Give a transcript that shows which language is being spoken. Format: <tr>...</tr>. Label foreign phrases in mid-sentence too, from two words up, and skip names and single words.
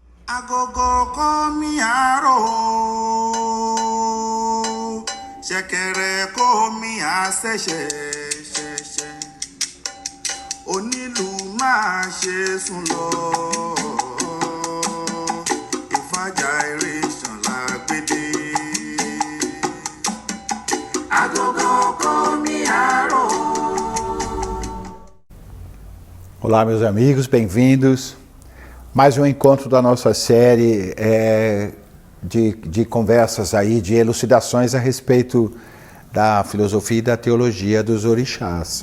<yo>Agogo komi aro, ṣẹ̀kẹ̀rẹ̀ komi àṣẹ̀ṣẹ̀ ṣẹ̀ṣẹ̀, onílù máa ṣe sùn lọ, ìfàjà eré ṣànlá gbédè. Agogo komi aro.</yo> <pt>Olá, meus amigos, bem-vindos. Mais um encontro da nossa série de conversas aí, de elucidações a respeito da filosofia e da teologia dos orixás.</pt>